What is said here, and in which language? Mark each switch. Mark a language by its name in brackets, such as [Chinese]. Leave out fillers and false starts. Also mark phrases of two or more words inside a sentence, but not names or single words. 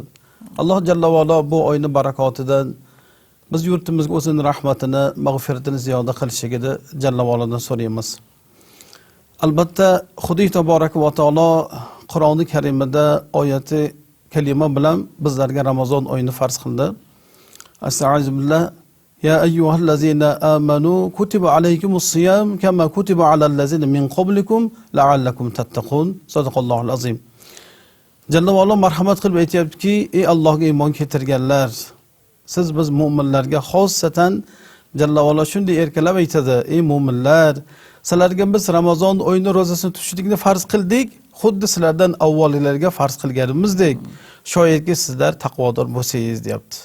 [Uzbek] Alloh [Arabic] جل وعلا [Uzbek] bu oyni barakotidan biz yurtimizga o'zining rahmatini, mag'firatini ziyoda qilishiga [Arabic] جل وعلا [Uzbek] so'raymiz. Albatta, Xudo [Arabic] تبارك وتعالى [Uzbek] Qur'oni Karimida oyati kalima bilan bizlarga Ramazon oyini farz qildi. Astag'firullah. [Arabic] يا أيها الذين آمنوا كتب عليكم الصيام كما كتب على الذين من قبلكم لعلكم تتقون. صدق الله العظيم. جل وعلا [Uzbek] marhamat qilib aytayaptiki, ey Allohga iymon keltirganlar, siz biz mu'minlarga xossatan [Arabic] جل وعلا [Uzbek] shunday erkalab aytadi, ey mu'minlar, sizlarga biz Ramazon oyini rozasini tutishlikni farz qildik, xuddi sizlardan avvalgilarga farz qilganimizdek, shoyatki sizlar taqvodor bo'lsangiz deyapti.